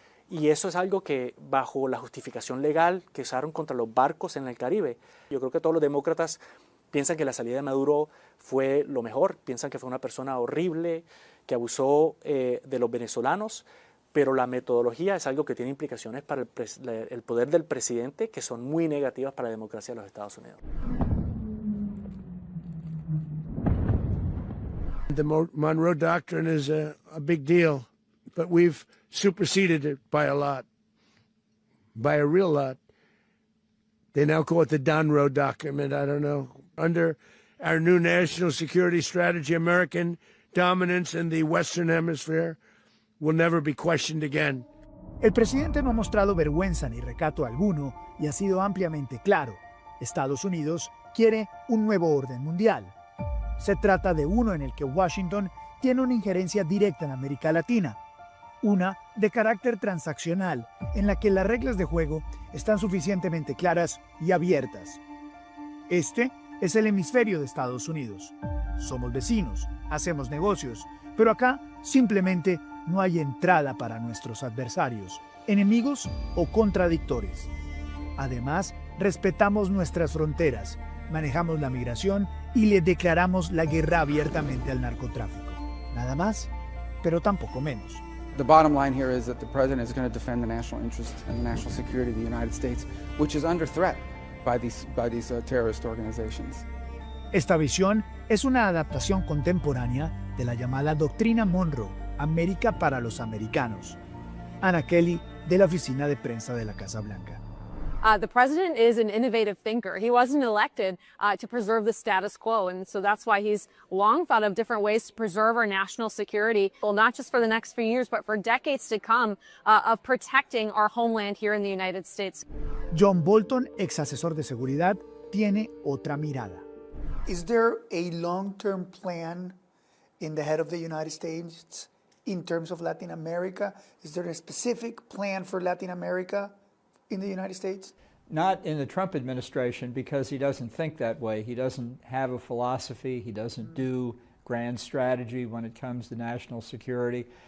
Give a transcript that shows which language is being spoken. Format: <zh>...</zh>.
<es>Y eso es algo que, bajo la justificación legal que usaron contra los barcos en el Caribe, yo creo que todos los demócratas piensan que la salida de Maduro fue lo mejor, piensan que fue una persona horrible, que abusó de los venezolanos, pero la metodología es algo que tiene implicaciones para el poder del presidente que son muy negativas para la democracia de los Estados Unidos.</es> <en>The Monroe Doctrine is a big deal, but we've superseded it by a lot, by a real lot. They now call it the Donroe Document. I don't know. Under our new national security strategy, American dominance in the Western Hemisphere will never be questioned again.</en> <es>El presidente no ha mostrado vergüenza ni recato alguno y ha sido ampliamente claro. Estados Unidos quiere un nuevo orden mundial. Se trata de uno en el que Washington tiene una injerencia directa en América Latina, una de carácter transaccional, en la que las reglas de juego están suficientemente claras y abiertas. Este es el hemisferio de Estados Unidos. Somos vecinos, hacemos negocios, pero acá simplemente no hay entrada para nuestros adversarios, enemigos o contradictores. Además, respetamos nuestras fronteras, manejamos la migración y le declaramos la guerra abiertamente al narcotráfico. Nada más, pero tampoco menos.</es> <en>The bottom line here is that the president is going to defend the national interest and the national security of the United States, which is under threat by these terrorist organizations.</en> <es>Esta visión es una adaptación contemporánea de la llamada Doctrina Monroe, América para los americanos. Anna Kelly, de la oficina de prensa de la Casa Blanca.</es> <en>The president is an innovative thinker. He wasn't elected to preserve the status quo, and so that's why he's long thought of different ways to preserve our national security, well, not just for the next few years, but for decades to come, of protecting our homeland here in the United States.</en> <es>John Bolton, ex asesor de seguridad, tiene otra mirada.</es> <en>Is there a long-term plan in the head of the United States in terms of Latin America? Is there a specific plan for Latin America in the United States? Not in the Trump administration, because he doesn't think that way. He doesn't have a philosophy. He doesn't do grand strategy when it comes to national security.</en>